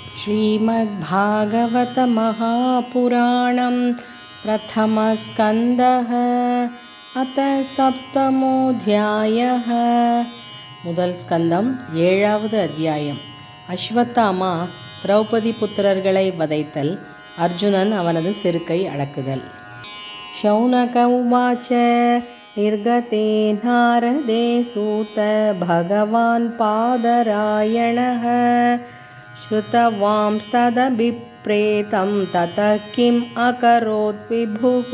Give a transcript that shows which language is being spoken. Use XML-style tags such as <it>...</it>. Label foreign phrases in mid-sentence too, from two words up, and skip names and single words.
<sa>श्रीमद्भागवतमहापुराणं प्रथमस्कन्धः अथ सप्तमोऽध्यायः</sa> <ta>முதல் ஸ்கந்தம் ஏழாவது அத்தியாயம். அஸ்வத்தாமா திரௌபதி புத்திரர்களை வதைத்தல், அர்ஜுனன் அவனது செருக்கை அடக்குதல்.</ta> <sa>शौनक उवाच निर्गते नारदे सूत भगवान् पादरायणः श्रुतवांस्तदभिप्रेतं ततः किम् अकरोत् विभुः.</sa>